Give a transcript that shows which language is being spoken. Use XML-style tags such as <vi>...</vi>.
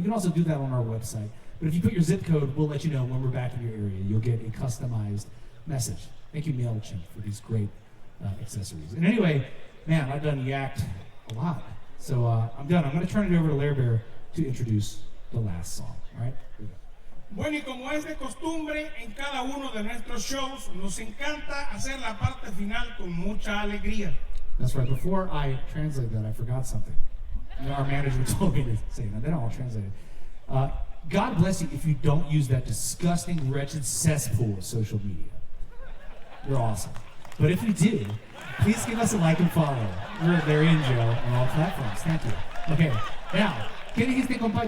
<en>You can also do that on our website. But if you put your zip code, we'll let you know when we're back in your area. You'll get a customized message. Thank you, MailChimp, for these great accessories. And anyway, man, I've done yacked a lot. So I'm done. I'm going to turn it over to Lair Bear to introduce the last song. All right?</en> <es>Bueno, y como es de costumbre en cada uno de nuestros shows, nos encanta hacer la parte final con mucha alegría.</es> <en>That's right. Before I translate that, I forgot something. You know, our manager told me to say that. Then I'll translate it. God bless you if you don't use that disgusting, wretched cesspool of social media. You're awesome. But if you do, please give us a like and follow. We're Larry and Joe on all platforms. Thank you. Okay, now,</en> <es>¿qué dijiste, compadre?</es>